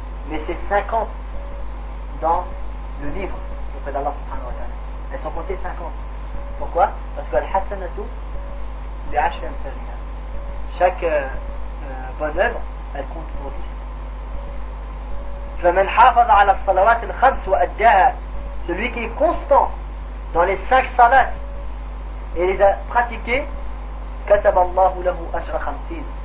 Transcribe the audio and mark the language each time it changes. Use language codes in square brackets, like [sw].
[fr] Mais c'est 50 dans le livre auprès d'Allah subhanahu wa ta'ala. Elles sont comptées 50. Pourquoi? Parce que [ar] al-hasanatu bi'ashri amthaliha. [fr] Chaque bonne œuvre, elle compte pour 10. [ar] فمن حافظ على الصلوات الخمس وأداها. [fr] Celui qui est constant dans les 5 salats et les a pratiquées, [ar] كتب الله له أجر خمسين.